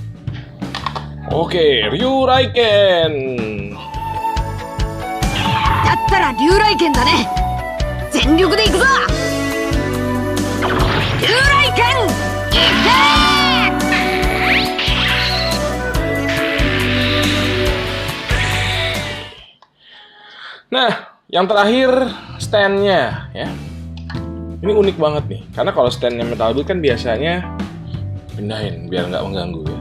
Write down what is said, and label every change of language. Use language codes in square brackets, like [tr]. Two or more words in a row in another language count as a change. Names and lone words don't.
[id] Oke, Ryuraiken. [ja] ったら竜雷剣だね。全力でいくぞ。竜雷剣いけ [id] Nah, yang terakhir stand-nya ya. Ini unik banget nih, karena kalau stand-nya Metal Build kan biasanya pindahin biar nggak mengganggu ya.